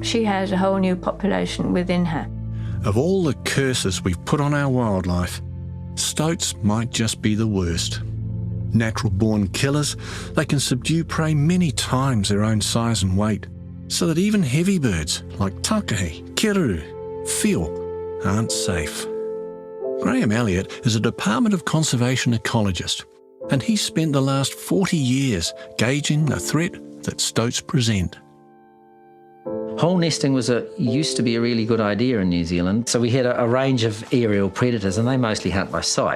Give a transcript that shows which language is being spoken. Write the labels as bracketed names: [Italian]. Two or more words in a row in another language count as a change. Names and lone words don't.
[English] She has a whole new population within her. Of all the curses we've put on our wildlife, stoats might just be the worst. Natural-born killers, they can subdue prey many times their own size and weight, so that even heavy birds like takahe, kiore, whio aren't safe. Graham Elliott is a Department of Conservation ecologist, and he's spent the last 40 years gauging the threat that stoats present. Hole nesting used to be a really good idea in New Zealand. So we had a range of aerial predators, and they mostly hunt by sight.